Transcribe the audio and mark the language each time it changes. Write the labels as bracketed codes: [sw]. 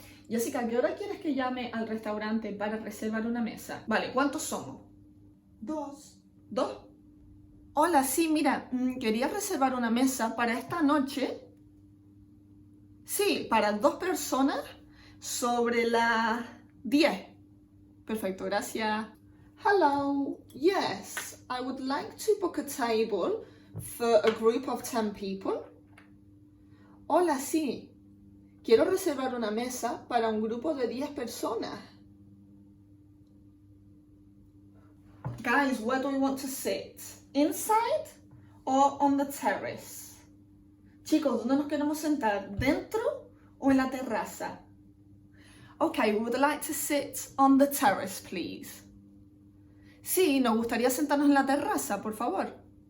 [es] Jessica, ¿a qué hora quieres que llame al restaurante para reservar una mesa? Vale, ¿cuántos somos? 2. ¿2? Hola, sí, mira, quería reservar una mesa para esta noche. Sí, para 2 personas sobre las 10. Perfecto, gracias. [en] Hello, yes, I would like to book a table for a group of 10 people. [es] Hola, sí. Quiero reservar una mesa para un grupo de 10 personas. [en] Guys, where do we want to sit? Inside or on the terrace? [es] Chicos, ¿dónde nos queremos sentar? ¿Dentro o en la terraza? [en] Okay, we would like to sit on the terrace, please. [es] Sí, nos gustaría sentarnos en la terraza, por favor.